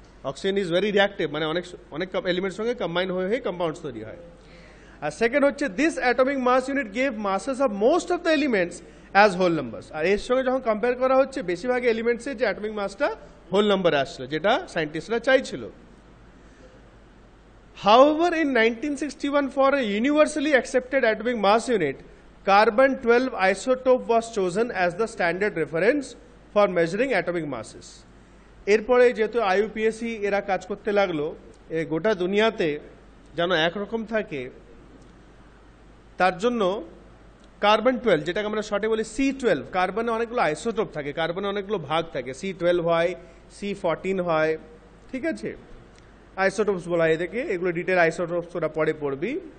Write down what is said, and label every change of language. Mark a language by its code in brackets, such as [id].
[en] oxygen is very reactive, [bn] মানে অনেক অনেক এলিমেন্টের সঙ্গে কম্বাইন হয়ে হয়ে কম্পাউন্ডস তৈরি হয়। আর সেকেন্ড হচ্ছে [en] This atomic mass unit gave masses of most of the elements as whole numbers. [bn] আর এর সঙ্গে যখন কম্পেয়ার করা হচ্ছে বেশিরভাগ এলিমেন্টসের যে অ্যাটমিক মাসটা হোল নাম্বারে আসছিল, যেটা সায়েন্টিস্টরা চাইছিল। [en] However, in 1961, for a universally accepted atomic mass unit, carbon-12 isotope was chosen as the standard reference for measuring atomic masses. [bn] এরপরে যেহেতু IUPAC এরা কাজ করতে লাগলো গোটা দুনিয়াতে যেন একরকম থাকে, তার জন্য কার্বন-12, যেটাকে আমরা শর্টে বলি C12, কার্বনে অনেকগুলো আইসোটোপ থাকে, কার্বনে অনেকগুলো ভাগ থাকে, C12 হয়, C14 হয়, ঠিক আছে, আইসোটোপস বলা হয় এদেরকে, এগুলো ডিটেল আইসোটোপস ওরা পরে পড়বি।